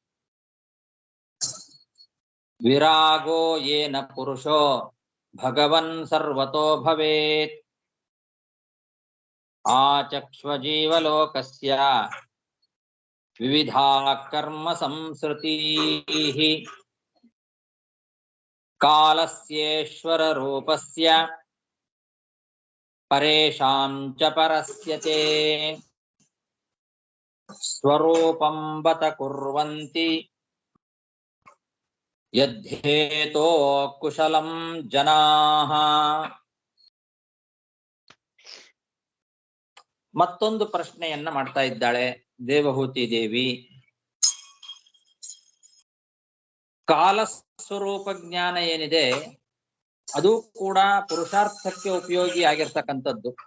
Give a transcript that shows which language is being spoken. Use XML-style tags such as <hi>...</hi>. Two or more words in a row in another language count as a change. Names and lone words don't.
<sa>ವಿರಾಗೋ ಯೇನ ಪುರುಷೋ ಭಗವನ್ ಸರ್ವತೋ ಭವೇತ್ ಆಚಕ್ಷ್ವ ಜೀವಲೋಕಸ್ಯ ವಿವಿಧಾ ಕರ್ಮ ಸಂಸ್ಕೃತೀಃ ಕಾಲಸ್ಯೇಶ್ವರ ರೂಪಸ್ಯ ಪರೇಷಾಂ ಚ ಪರಸ್ಯತೆ ಸ್ವರೂಪಂ ಬತ ಕುರ್ವಂತಿ ಯದ್ಧೇತೋ ಕುಶಲಂ ಜನಾಃ.</sa> <kn>ಮತ್ತೊಂದು ಪ್ರಶ್ನೆಯನ್ನ ಮಾಡ್ತಾ ಇದ್ದಾಳೆ ದೇವಹೂತಿ ದೇವಿ. ಕಾಲಸ್ವರೂಪ ಜ್ಞಾನ ಏನಿದೆ ಅದು ಕೂಡ ಪುರುಷಾರ್ಥಕ್ಕೆ ಉಪಯೋಗಿ ಆಗಿರ್ತಕ್ಕಂಥದ್ದು.</kn>